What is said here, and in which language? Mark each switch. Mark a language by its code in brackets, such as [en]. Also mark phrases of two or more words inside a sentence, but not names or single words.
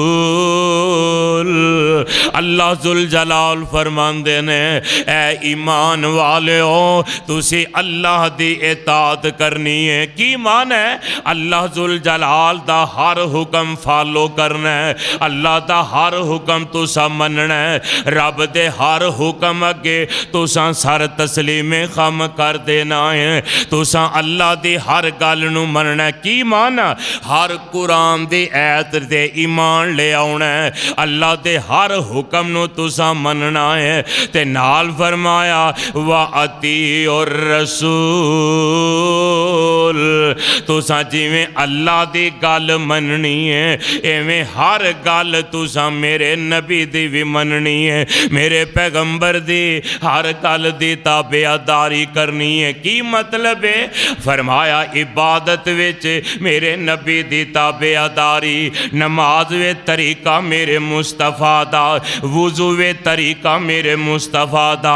[pa] اللہ ذوالجلال فرماندے نے اے ایمان والے ہو، تسی اللہ دی اطاعت کرنی ہے۔ کی مان ہے؟ اللہ ذوالجلال دا ہر حکم فالو کرنا ہے، اللہ دا ہر حکم تسا مننا ہے، رب دے ہر حکم اگے تسا سر تسلیم خم کر دینا ہے، تسا اللہ دی ہر گل نو مننا ہے۔ کی مانا؟ ہر قرآن دی ایت دے ایمان لے آنا ہے، اللہ دے ہر حکم نو تسا مننا ہے، تے نال فرمایا [ar] وَأَطِیعُوا الرَّسُولَ، [pa] تسا جویں اللہ دی گل مننی ہے ایویں ہر گل تسا میرے نبی دی بھی مننی ہے، میرے پیغمبر دی ہر گل دی تابعداری کرنی ہے۔ کی مطلب ہے؟ فرمایا عبادت وچ میرے نبی دی تابعداری، نماز وے طریقہ میرے مصطفیٰ دا، وضو وے طریقہ میرے مصطفیٰ دا،